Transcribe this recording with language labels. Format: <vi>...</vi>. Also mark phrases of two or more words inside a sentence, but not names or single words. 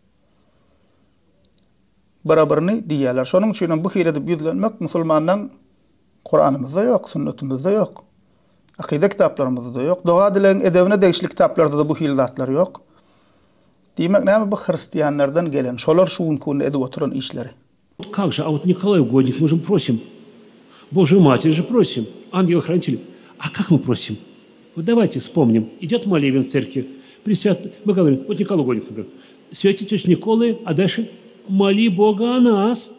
<tk>Barabaryny diýerler. Şonuň üçin bu hile edip yüzlenmek musulmanyň Kur'anymyzda ýok, sünnetimizde ýok. Akide kitaplarymyzda da ýok. Doga dilen edebine degişli kitaplarda da bu hile zatlar ýok. Diýmek näme bu hristiýanlardan gelen, şolar şuň kunde edip oturan işleri.</tk> <ru>Как же, а вот Николай Угодник, мы же просим, Божию Матерь же просим, ангела-хранителя. А как мы просим? Вот давайте вспомним. Идет молебен в церкви. Мы говорим, вот Николай Угодник, например, святитель Николай, а дальше моли Бога о нас.</ru>